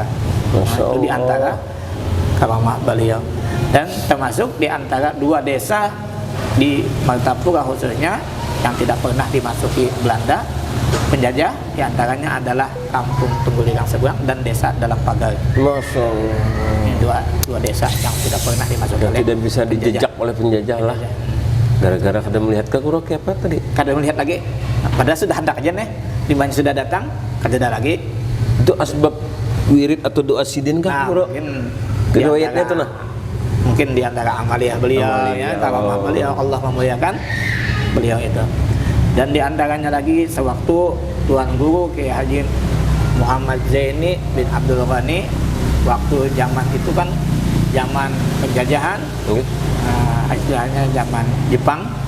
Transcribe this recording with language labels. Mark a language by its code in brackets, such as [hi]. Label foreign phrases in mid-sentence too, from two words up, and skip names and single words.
[id] Itu di antara karamah beliau, dan termasuk di antara 2 desa di Martapura khususnya yang tidak pernah dimasuki Belanda penjajah. Di antaranya adalah kampung Tunggulirang Seberang dan desa Dalam Pagar. [ar] ما شاء الله. [id] Ini dua desa yang tidak pernah dimasuki oleh tidak bisa dijejak oleh penjajah lah. [bjn] Gara-gara kada melihat ke Guru apa tadi? Kada melihat lagi. Padahal sudah hendak aja nih, dimana sudah datang, kada ada lagi. Itu asbab wirid atau doa Sidin kan Guru? [id] Mungkin [bjn] Riwayatnya itu nah. [id] Mungkin di antara amaliyah beliau, karamah beliau, Allah memuliakan beliau itu. Dan di antaranya lagi sewaktu Tuan Guru Kiai Haji Muhammad Zaini bin Abdul Ghani, waktu zaman itu kan zaman penjajahan, istilahnya zaman Jepang.